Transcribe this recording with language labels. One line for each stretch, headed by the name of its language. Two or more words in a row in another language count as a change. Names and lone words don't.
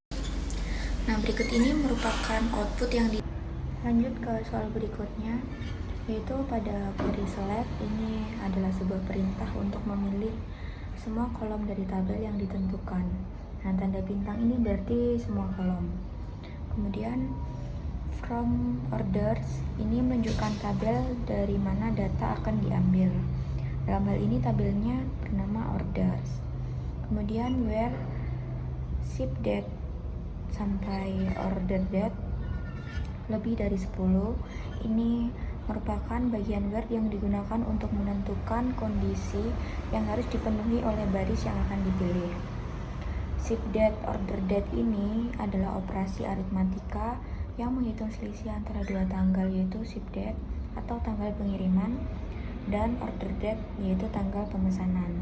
Indonesian: Nah, berikut ini merupakan output yang lanjut ke soal berikutnya, yaitu pada
English: query select
Indonesian: ini adalah sebuah perintah untuk memilih semua kolom dari tabel yang ditentukan. Nah, tanda bintang ini berarti semua kolom. Kemudian
English: from orders
Indonesian: ini menunjukkan tabel dari mana data akan diambil. Dalam hal ini tabelnya bernama orders. Kemudian where
English: ship date
Indonesian: sampai
English: order date
Indonesian: lebih dari 10 ini merupakan bagian where yang digunakan untuk menentukan kondisi yang harus dipenuhi oleh baris yang akan dipilih.
English: Ship date order date
Indonesian: ini adalah operasi aritmatika yang menghitung selisih antara dua tanggal, yaitu
English: ship date
Indonesian: atau tanggal pengiriman dan
English: order date
Indonesian: yaitu tanggal pemesanan.